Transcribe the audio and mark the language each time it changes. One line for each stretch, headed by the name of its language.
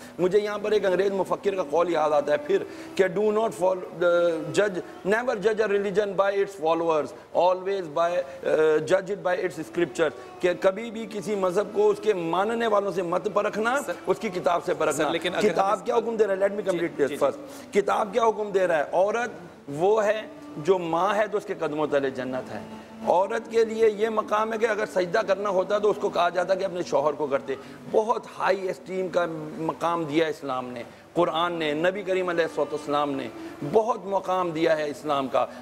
Urdu: مجھے یہاں پر ایک انگریز مفکر کا قول یاد آتا ہے پھر کہ
English: Do not never جج a religion by it's followers, always جج it by it's scripture.
Urdu: کہ کبھی بھی کسی مذہب کو اس کے ماننے والوں سے مت پرکھنا، اس کی کتاب سے پرکھنا. کتاب کیا حکم دے رہا ہے؟
English: Let me complete this first.
Urdu: کتاب کیا حکم دے رہا ہے؟ عورت وہ ہے جو ماں ہے تو اس کے قدموں تلے جنت ہے. عورت کے لیے یہ مقام ہے کہ اگر سجدہ کرنا ہوتا تو اس کو کہا جاتا کہ اپنے شوہر کو کرتے. بہت ہائی اسٹیم کا مقام دیا اسلام نے، قرآن نے، نبی کریم علیہ السلام نے بہت مقام دیا ہے اسلام کا.